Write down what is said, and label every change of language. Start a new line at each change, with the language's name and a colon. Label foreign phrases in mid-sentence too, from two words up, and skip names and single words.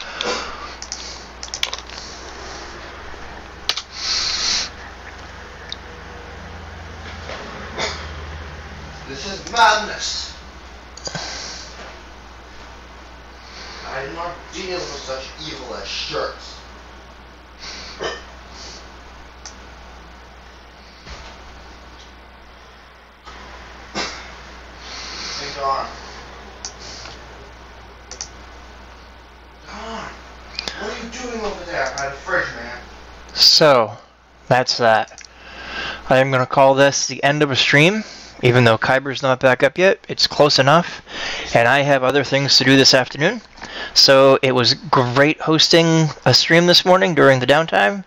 English: This is madness. I do not deal with such evil as shirts. Hey, Don. Don, what are you doing over there by the fridge, man? So, that's that. I am going to call this the end of a stream. Even though Kyber's not back up yet, it's close enough. And I have other things to do this afternoon. So it was great hosting a stream this morning during the downtime.